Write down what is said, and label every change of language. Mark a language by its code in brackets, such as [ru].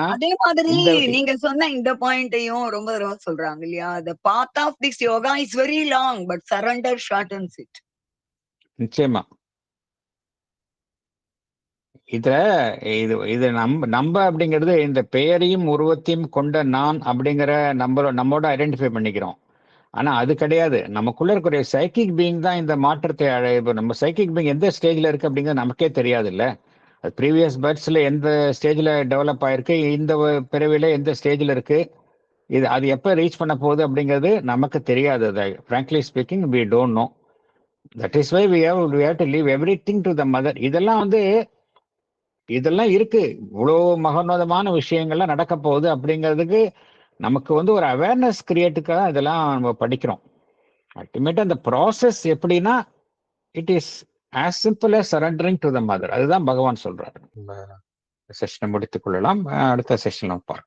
[ta] அதே மாதிரி நீங்க சொன்ன இந்த பாயிண்டையும் ரொம்ப தடவை சொல்றாங்க இல்லையா, [en] the path of this yoga is very long but surrender shortens it. [ta] நிச்சயமா. இது நம்ம அப்படிங்கிறது இந்த பெயரையும் உருவத்தையும் கொண்ட நான் அப்படிங்கிற நம்மோட ஐடென்டிஃபை பண்ணிக்கிறோம். ஆனா அது கிடையாது. நமக்குள்ள இருக்கிற சைக்கிக் பீயிங் தான் இந்த மாற்றத்தை நம்ம சைக்கிக் பீயிங் எந்த ஸ்டேஜ்ல இருக்கு அப்படிங்கிறது நமக்கே தெரியாது இல்ல. அது ப்ரீவியஸ் பர்த்ஸ்ல எந்த ஸ்டேஜ்ல டெவலப் ஆயிருக்கு, இந்த பிறவில எந்த ஸ்டேஜ்ல இருக்கு, அது எப்ப ரீச் பண்ண போகுது அப்படிங்கிறது நமக்கு தெரியாது. [en] frankly speaking we don't know. that is why we have to leave everything to the mother. [ta] இதெல்லாம் இருக்கு, இவ்வளோ மகோன்னதமான விஷயங்கள்லாம் நடக்க போகுது அப்படிங்கிறதுக்கு நமக்கு ஒரு அவேர்னஸ் கிரியேட்டுக்காக இதெல்லாம் நம்ம படிக்கிறோம். அல்டிமேட்டா அந்த ப்ராசஸ் எப்படின்னா [en] It is as simple as surrendering to the mother. [ta] அதுதான் பகவான் சொல்றாரு. செஷனை முடித்துக் கொள்ளலாம். அடுத்த செஷன் நம்ம பார்க்கலாம்.